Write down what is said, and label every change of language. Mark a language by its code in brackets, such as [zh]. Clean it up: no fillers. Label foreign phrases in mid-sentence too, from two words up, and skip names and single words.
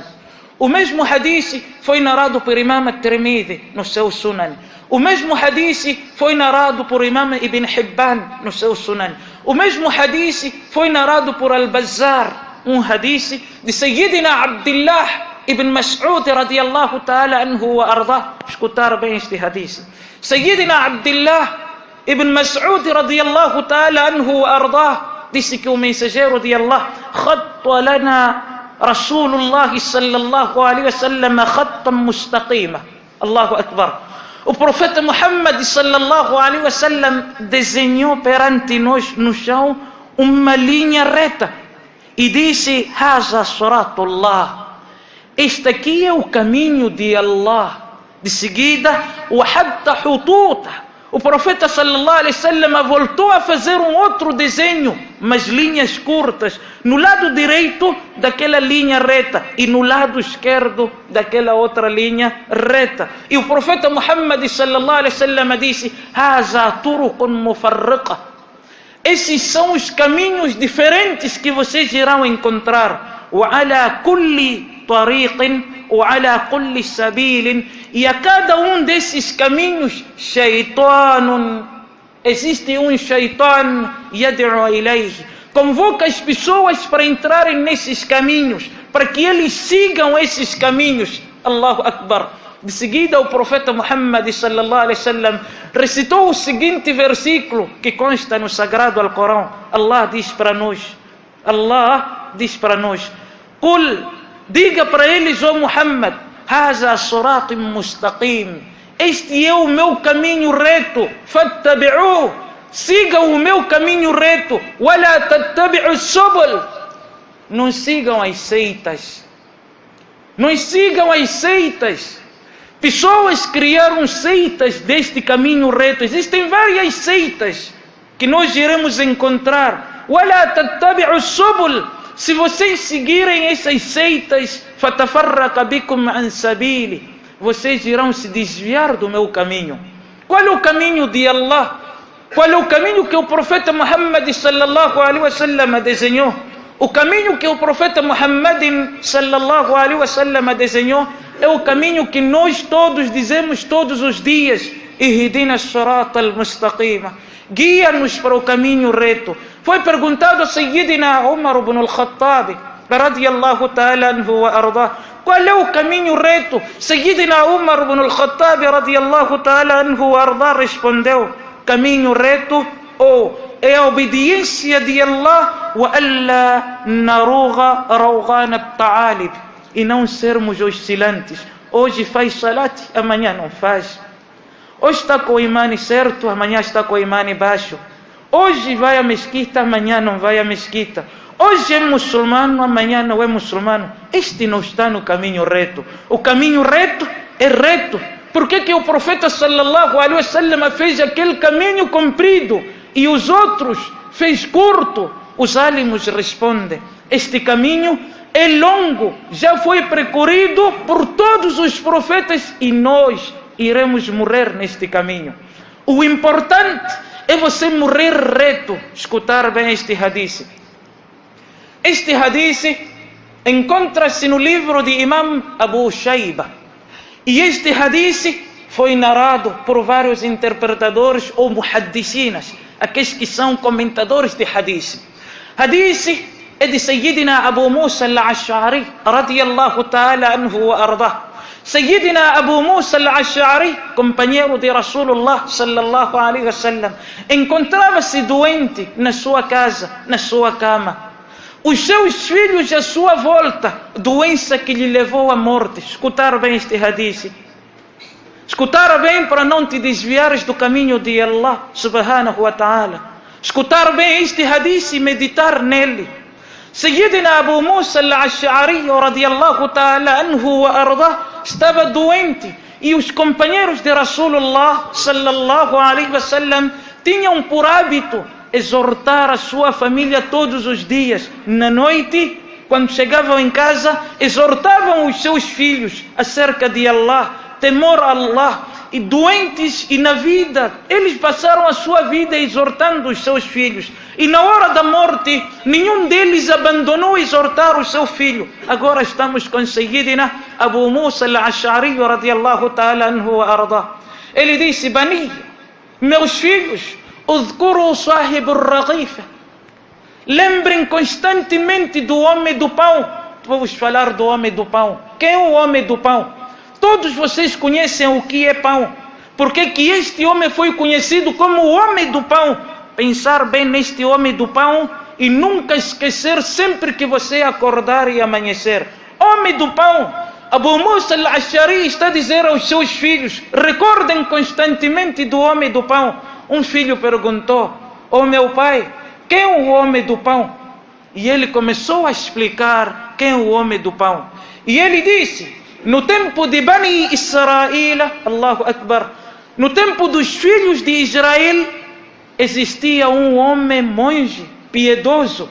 [pt] O mesmo hadith foi narrado por Imam At-Tirmidhi no seu Sunan. O mesmo hadith foi narrado por Imam Ibn Hibban no seu Sunan. O mesmo hadith foi narrado por Al-Bazzar, hadith de Sayyidina Abdullah ibn Mas'ud [ar] رضي الله تعالى عنه وأرضاه. [pt] Escutar bem este hadith. Sayyidina Abdullah ibn Mas'ud [ar] رضي الله تعالى عنه وأرضاه [pt] disse que o mensageiro de Allah [ar] خط لنا رسول الله صلى الله عليه وسلم خطا مستقيما. الله أكبر. [pt] O profeta Muhammad [ar] صلى الله عليه وسلم [pt] desenhou perante nós no chão uma linha reta e disse: [ar] هذا صراط الله. [pt] Este aqui é o caminho de Allah. De seguida, o [ar] خط خطوطا. [pt] O profeta [ar] صلى الله عليه وسلم [pt] voltou a fazer um outro desenho, mas linhas curtas, no lado direito daquela linha reta e no lado esquerdo daquela outra linha reta. E o profeta Muhammad [ar] صلى الله عليه وسلم [pt] disse: [ar] هذه طرق متفرقة. [pt] Esses são os caminhos diferentes que vocês irão encontrar. [ar] وعلى كل طريق وعلى كل سبيل. [pt] E a cada um desses caminhos, shaitanun, existe um shaitan [ar] يدعو إليه, [pt] convoca as pessoas para entrarem nesses caminhos, para que eles sigam esses caminhos. [ar] الله أكبر. [pt] De seguida o profeta Muhammad [ar] صلى الله عليه وسلم [pt] recitou o seguinte versículo que consta no sagrado Alcorão. Allah diz para nós, Qul, diga para eles, ó Muhammad, [ar] هذا صراطي مستقيما. [pt] Este é o meu caminho reto. [ar] Fattabi'u. [pt] Sigam o meu caminho reto. [ar] ولا تتبعوا السبل. [pt] Não sigam as seitas. Não sigam as seitas. Pessoas criaram seitas deste caminho reto. Existem várias seitas que nós iremos encontrar. [ar] ولا تتبعوا السبل. [pt] Se vocês seguirem essas seitas, [ar] فتفرق بكم عن سبيله, [pt] vocês irão se desviar do meu caminho. Qual é o caminho de Allah? Qual é o caminho que o profeta Muhammad [ar] صلى الله عليه وسلم [pt] desenhou? O caminho que o profeta Muhammad [ar] صلى الله عليه وسلم [pt] desenhou é o caminho que nós todos dizemos todos os dias: [ar] اهدنا الصراط المستقيم. [pt] Guia-nos para o caminho reto. Foi perguntado a Sayyidina Umar ibn al-Khattab [ar] رضي الله تعالى عنه وأرضاه, [pt] qual é o caminho reto? Sayyidina Umar ibn al-Khattab [ar] رضي الله تعالى عنه وأرضاه [pt] respondeu: caminho reto é a obediência de Allah, [ar] وألا نروغ روغان الثعالب, [pt] e não sermos oscilantes. Hoje faz salat, amanhã não faz. Hoje está com o imã certo, amanhã está com o imã baixo. Hoje vai à mesquita, amanhã não vai à mesquita. Hoje é muçulmano, amanhã não é muçulmano. Este não está no caminho reto. O caminho reto é reto. Por que o profeta [ar] صلى الله عليه وسلم [pt] fez aquele caminho comprido e os outros fez curto? Os álamos respondem: este caminho é longo, já foi percorrido por todos os profetas e nós iremos morrer neste caminho. O importante é você morrer reto. Escutar bem este hadith. Este hadith encontra-se no livro de Imam Abu Shayba. E este hadith foi narrado por vários interpretadores ou muhaddisinas, aqueles que são comentadores de hadith. Hadith é de Sayyidina Abu Musa al-Ash'ari [ar] رضي الله تعالى عنه وأرضاه. [pt] Sayyidina Abu Musa al-Ash'ari, companheiro de [ar] رسول الله صلى الله عليه وسلم, [pt] encontrava-se doente na sua casa, na sua cama. Os seus filhos à sua volta, doença que lhe levou à morte. Escutar bem este hadith. Escutar bem para não te desviares do caminho de Allah [ar] سبحانه وتعالى. [pt] Escutar bem este hadith e meditar nele. Sayyidina Abu Musa al-Ash'ari [ar] رضي الله تعالى عنه وأرضاه [pt] estava doente e os companheiros de [ar] رسول الله صلى الله عليه وسلم [pt] tinham por hábito exortar a sua família todos os dias. Na noite, quando chegavam em casa, exortavam os seus filhos acerca de Allah, temor a Allah. E doentes e na vida, eles passaram a sua vida exortando os seus filhos. E na hora da morte, nenhum deles abandonou exortar o seu filho. Agora estamos com Sayyidina Abu Musa al-Ash'ari [ar] رضي الله تعالى عنه وأرضاه. [pt] Ele disse: Bani, meus filhos, [ar] اذكروا صاحب الرغيف. [pt] Lembrem constantemente do homem do pão. Vamos falar do homem do pão. Quem é o homem do pão? Todos vocês conhecem o que é pão. Por que este homem foi conhecido como o homem do pão? Pensar bem neste homem do pão e nunca esquecer sempre que você acordar e amanhecer. Homem do pão. Abu Musa al-Ash'ari está a dizer aos seus filhos: recordem constantemente do homem do pão. Um filho perguntou: oh meu pai, quem é o homem do pão? E ele começou a explicar quem é o homem do pão. E ele disse: no tempo de Bani Israel, [ar] الله أكبر, [pt] no tempo dos filhos de Israel, existia um homem monge, piedoso.